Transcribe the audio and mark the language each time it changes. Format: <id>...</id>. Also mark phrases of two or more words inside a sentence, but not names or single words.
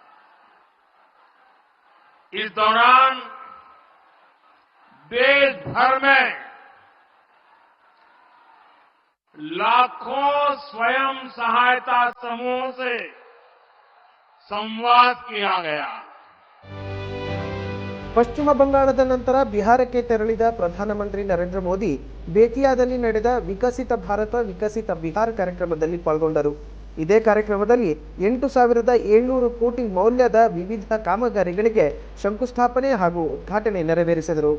<hi>इस दौरान देश भर में लाखों स्वयं सहायता समूहों से संवाद किया गया.</hi> <kn>ಪಶ್ಚಿಮ ಬಂಗಾಳದ ನಂತರ ಬಿಹಾರಕ್ಕೆ ತೆರಳಿದ ಪ್ರಧಾನಮಂತ್ರಿ ನರೇಂದ್ರ ಮೋದಿ ಬೇತಿಯಾದಲ್ಲಿ ನಡೆದ ವಿಕಸಿತ ಭಾರತ ವಿಕಸಿತ ಬಿಹಾರ ಕಾರ್ಯಕ್ರಮದಲ್ಲಿ ಪಾಲ್ಗೊಂಡರು. ಇದೇ ಕಾರ್ಯಕ್ರಮದಲ್ಲಿ 8,700 ಕೋಟಿ ಮೌಲ್ಯದ ವಿವಿಧ ಕಾಮಗಾರಿಗಳಿಗೆ ಶಂಕುಸ್ಥಾಪನೆ ಹಾಗೂ ಉದ್ಘಾಟನೆ ನೆರವೇರಿಸಿದರು.</kn>